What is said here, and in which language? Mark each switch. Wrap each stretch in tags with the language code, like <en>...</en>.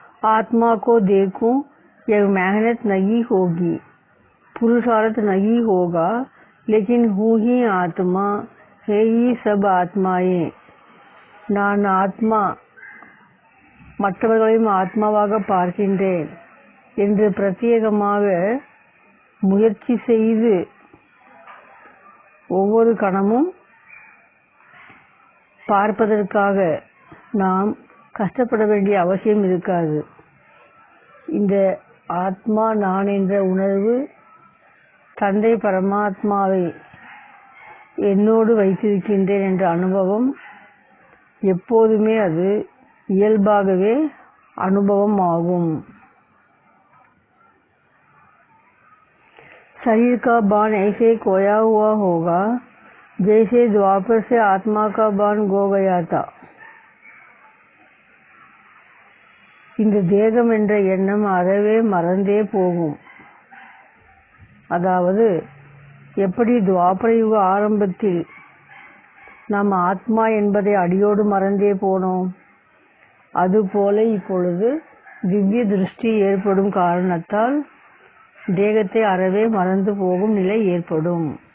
<hi>आत्मा को देखूं यह मेहनत नहीं होगी, पुरुषार्थ नहीं होगा, लेकिन हूँ ही आत्मा, है ही सब आत्माएं.</hi> <ta>நான் ஆத்மா, மற்றவர்களையும் ஆத்மாவாக பார்க்கின்றேன் என்று பிரத்யேகமாக முயற்சி செய்து ஒவ்வொரு கணமும் பார்ப்பதற்காக நாம் கஷ்டப்பட வேண்டிய அவசியம் இருக்காது. இந்த ஆத்மா நான் என்ற உணர்வு தந்தை பரமாத்மாவை என்னோடு வைத்திருக்கின்றேன் என்ற அனுபவம் எப்போதுமே அது இயல்பாகவே अनुभवम आगुम।</ta> <hi>शरीर का बाण ऐसे खोया हुआ होगा जैसे द्वापर से आत्मा का बाण गो गया था।</hi> <ta>இந்த தேகம் என்ற எண்ணம் அறவே மறந்தே போகும். அதாவது எப்படி துவாபர யுக ஆரம்பத்தில் நாம் ஆத்மா என்பதை அடியோடு மறந்தே போனோம், அதுபோல இப்பொழுது திவ்ய திருஷ்டி ஏற்படும் காரணத்தால் தேகத்தை அறவே மறந்து போகும் நிலை ஏற்படும்.</ta>